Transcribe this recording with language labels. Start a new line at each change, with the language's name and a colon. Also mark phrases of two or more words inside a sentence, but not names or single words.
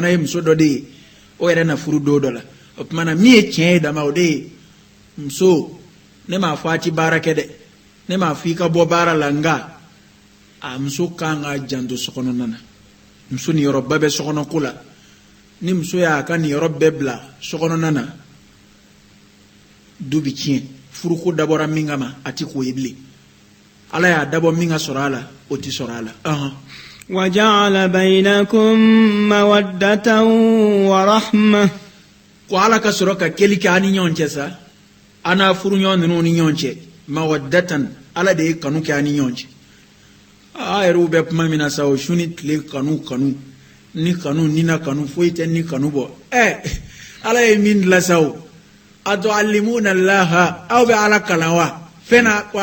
Bambara: ye muso dɔ de ye o yɛrɛ na furu don dɔ la o tuma na min ye tiɲɛ ye dama o de ye muso ne m'a fɔ a ti baara kɛ dɛ ne m'a fɔ i ka bɔ baara la nka a muso kan ka janto sokɔnɔna na muso niyɔrɔba bɛ sokɔnɔko la ni muso y'a ka niyɔrɔ bɛɛ bila sokɔnɔna na du bi tiɲɛ furuko dabɔra min kama a ti k'o ye bilen ala y'a dabɔ min ka sɔrɔ a la o ti sɔrɔ a la
Arabic: وجعل بينكم مودة ورحمة
Bambara: ko ala ka sɔrɔ ka kɛli kɛ an ni ɲɔgɔn cɛ sa an n'a furuɲɔgɔn ninnu ni ɲɔgɔn cɛ mawaddatan ala de ye kanu kɛ an ni ɲɔgɔn cɛ a yɛrɛw bɛ kuma min na sa o su ni tile kanu ni kanu ni na kanu foyi tɛ ni kanu bɔ ala ye min dilan sa o
Arabic: أتعلمون الله
Bambara: aw bɛ ala kalan wa fɛn na ko